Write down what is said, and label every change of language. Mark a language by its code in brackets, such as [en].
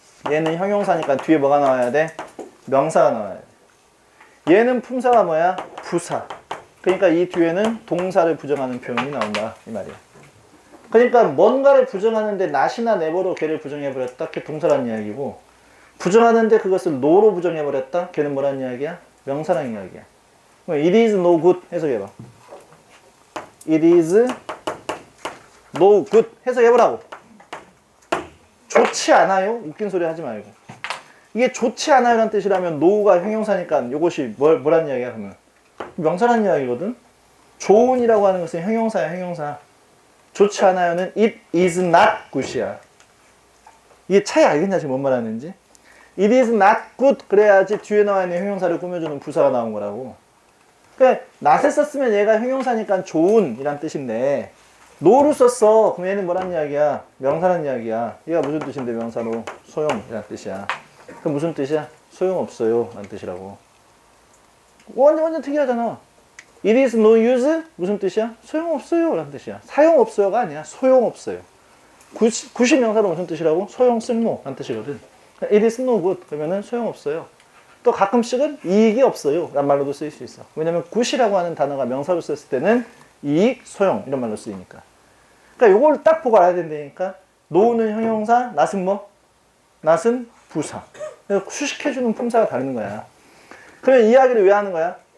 [ko] 얘는 형용사니까 뒤에 뭐가 나와야 돼? 명사가 나와야 돼. 얘는 품사가 뭐야? 부사. 그러니까 이 뒤에는 동사를 부정하는 표현이 나온다 이 말이야. 그러니까 뭔가를 부정하는데 not이나 never로 걔를 부정해버렸다. 걔 동사란 이야기고, 부정하는데 그것을 no로 부정해버렸다. 걔는 뭐란 이야기야? 명사란 이야기야. [en] It is no good [ko] 해석해봐. [en] It is no good [ko] 해석해보라고. 좋지 않아요? 웃긴 소리 하지 말고. 이게 좋지 않아요 라는 뜻이라면 no가 형용사니까 이것이 뭐란 이야기야 그러면? 명사란 이야기거든? 좋은이라고 하는 것은 형용사야, 형용사. 좋지 않아요는 [en] it is not good [ko] 이야. 이게 차이 알겠냐 지금 뭔 말하는지? [en] It is not good [ko] 그래야지 뒤에 나와 있는 형용사를 꾸며주는 부사가 나온 거라고. 그러니까 not을 썼으면 얘가 형용사니까 좋은이란 뜻인데 no를 썼어. 그럼 얘는 뭐란 이야기야? 명사란 이야기야. 얘가 무슨 뜻인데 명사로? 소용이란 뜻이야. 그럼 무슨 뜻이야? 소용없어요 라는 뜻이라고. 완전 특이하잖아. [en] It is no use? [ko] 무슨 뜻이야? 소용없어요 라는 뜻이야. 사용없어요가 아니야. 소용없어요. 구시 명사로 무슨 뜻이라고? 소용 쓸모 라는 뜻이거든. [en] It is no good [ko] 그러면은 소용없어요. 또 가끔씩은 이익이 없어요 라는 말로도 쓰일 수 있어. 왜냐면 굿이라고 하는 단어가 명사로 썼을 때는 이익, 소용 이런 말로 쓰이니까. 그러니까 요걸 딱 보고 알아야 된다니까. 노는 형용사, 낫은 뭐? 낫은 부사. 수식해주는 품사가 다른 거야. 그러면 이야기를 왜 하는 거야?